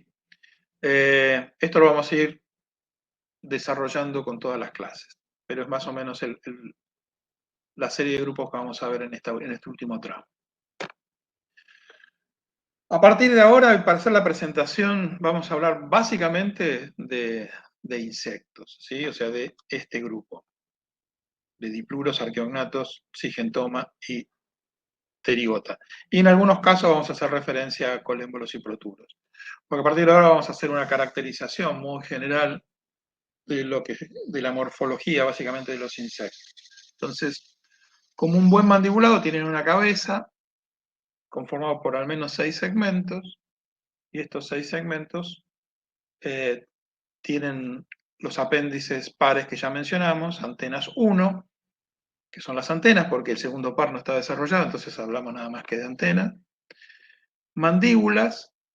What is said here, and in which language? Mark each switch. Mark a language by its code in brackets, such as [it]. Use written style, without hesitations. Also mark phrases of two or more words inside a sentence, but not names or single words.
[es] Esto lo vamos a ir desarrollando con todas las clases, pero es más o menos la serie de grupos que vamos a ver en este último tramo. A partir de ahora, para hacer la presentación, vamos a hablar básicamente de insectos, ¿sí? O sea, de este grupo, de dipluros, arqueognatos, sigentoma y pterigota. Y en algunos casos vamos a hacer referencia a colémbolos y proturos. Porque a partir de ahora vamos a hacer una caracterización muy general de la morfología, básicamente, de los insectos. Entonces, como un buen mandibulado, tienen una cabeza conformada por al menos 6 segmentos, y estos 6 segmentos tienen los apéndices pares que ya mencionamos, antenas 1, que son las antenas, porque el segundo par no está desarrollado, entonces hablamos nada más que de antenas, mandíbulas,